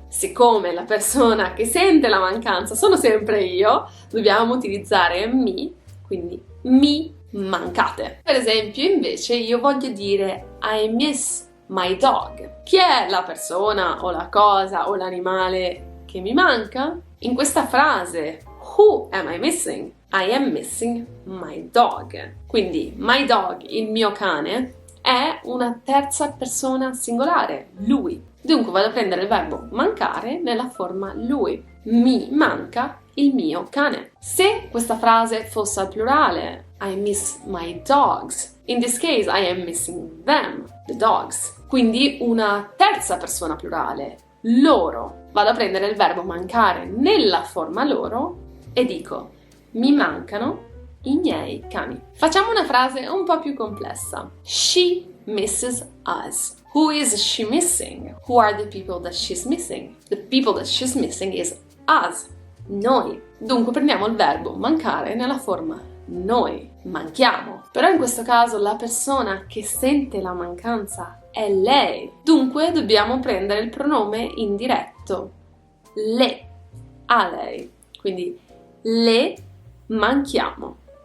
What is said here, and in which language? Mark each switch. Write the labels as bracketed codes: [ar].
[it] siccome la persona che sente la mancanza sono sempre io, dobbiamo utilizzare mi, quindi mi mancate. Per esempio, invece, io voglio dire [en] I miss my dog. [it] Chi è la persona o la cosa o l'animale che mi manca? In questa frase, [en] who am I missing? I am missing my dog. [it] Quindi, [en] my dog, [it] il mio cane, è una terza persona singolare, lui. Dunque vado a prendere il verbo mancare nella forma lui. Mi manca il mio cane. Se questa frase fosse al plurale, [en] I miss my dogs. In this case, I am missing them, the dogs. [it] Quindi una terza persona plurale, loro. Vado a prendere il verbo mancare nella forma loro e dico mi mancano i miei cani. Facciamo una frase un po' più complessa. [en] She misses us. Who is she missing? Who are the people that she's missing? The people that she's missing is us. [it] Noi. Dunque prendiamo il verbo mancare nella forma noi. Manchiamo. Però in questo caso la persona che sente la mancanza è lei. Dunque dobbiamo prendere il pronome indiretto. Le. A lei. Quindi le manchiamo.